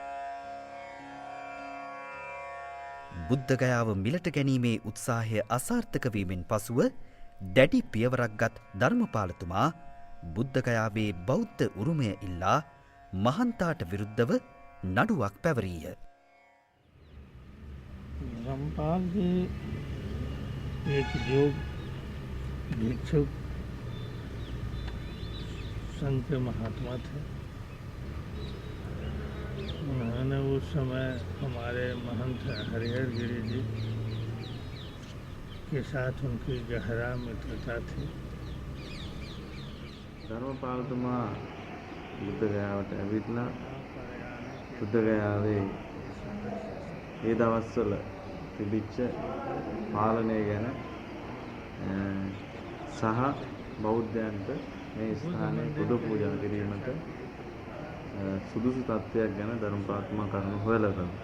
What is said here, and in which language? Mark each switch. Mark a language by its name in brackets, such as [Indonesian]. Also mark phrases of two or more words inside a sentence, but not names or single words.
[Sinhala] බුද්ධ ගයාව මිලට ගැනීමේ උත්සාහය අසාර්ථක වීමෙන් පසුව දැඩි පියවරක් ගත් ධර්මපාලතුමා බුද්ධ ගයාවේ බෞද්ධ උරුමය ඉල්ලා මහන්තාට විරුද්ධව නඩුවක් පැවරීය. [Hindi] धर्मपाल जी एक योग भिक्षुक संत महात्मा थे। उन्होंने उस समय हमारे महंत हरिहर गिरी जी के साथ उनकी गहरा मित्रता थी। [Sinhala] ධර්මපාලතුමා බුද්ධ ගයාවට ඇවිත්ලා බුද්ධ ගයාවේ ඒ දවස්වල තිබිච්ච පාලනය ගැන සහ බෞද්ධයන්ට මේ ස්ථානයේ බුදු පූජා කිරීමට සුදුසු තත්ත්වයක් ගැන ධර්මපාලතුමා කරුණු හොයලා ගන්නවා.